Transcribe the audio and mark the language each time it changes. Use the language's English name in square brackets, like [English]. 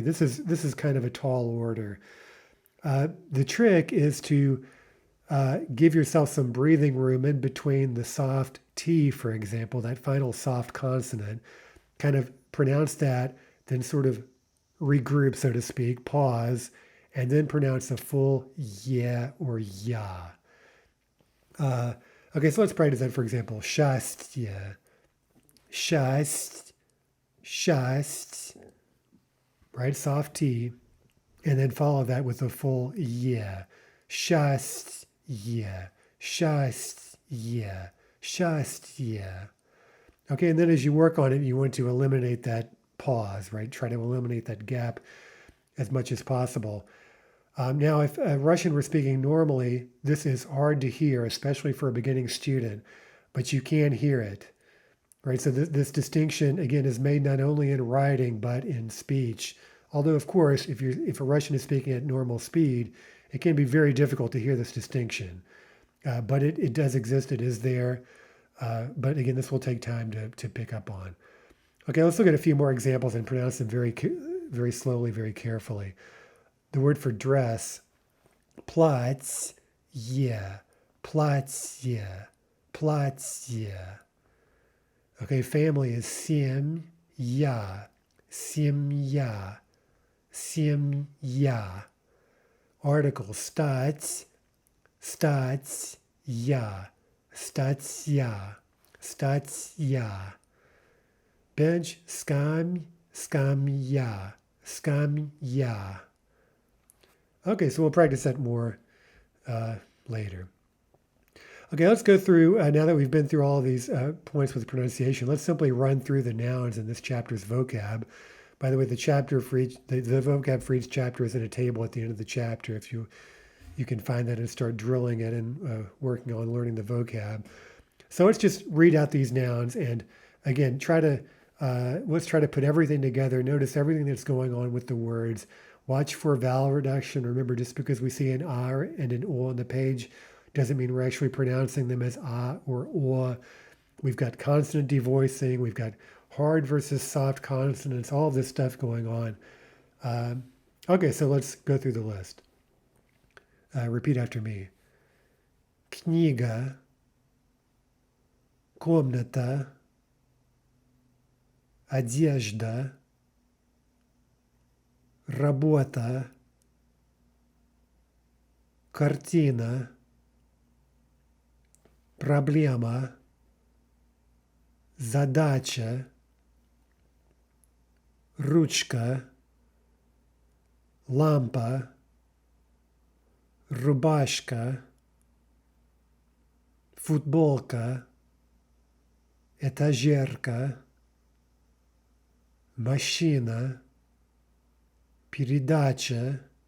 [English] This is kind of a tall order. The trick is to give yourself some breathing room in between the soft T, for example, that final soft consonant, kind of pronounce that, then sort of regroup, so to speak, pause, and then pronounce a full yeah or ya. Okay, so let's practice that, for example. [Russian] Счастье, счастье, счастье, right? [English] Soft T, and then follow that with a full yeah. [Russian] Счастье, счастье, счастье. [English] Okay, and then as you work on it, you want to eliminate that pause, right? Try to eliminate that gap as much as possible. Now, if Russian were speaking normally, this is hard to hear, especially for a beginning student, but you can hear it, right? So this distinction, again, is made not only in writing, but in speech. Although, of course, if a Russian is speaking at normal speed, it can be very difficult to hear this distinction. But it does exist, it is there. But again, this will take time to pick up on. Okay, let's look at a few more examples and pronounce them very, very slowly, very carefully. The word for dress, [Russian] платье, платье, платье. [English] Okay, family is [Russian] семья, семья, семья. [English] Article, [Russian] стать, статья, статья, статья. [English] Bench, [Russian] скамь, скамья, скамья. [English] Okay, so we'll practice that more later. Okay, let's go through, now that we've been through all of these points with pronunciation, let's simply run through the nouns in this chapter's vocab. By the way, the vocab for each chapter is in a table at the end of the chapter. If you can find that and start drilling it and working on learning the vocab. So let's just read out these nouns and again, let's try to put everything together. Notice everything that's going on with the words. Watch for vowel reduction. Remember, just because we see an R and an O on the page doesn't mean we're actually pronouncing them as A or O. We've got consonant devoicing. We've got hard versus soft consonants, all of this stuff going on. Okay, so let's go through the list. Repeat after me. [Russian] Книга, комната, одежда, работа, картина, проблема, задача, ручка, лампа, рубашка, футболка, этажерка, машина, передача,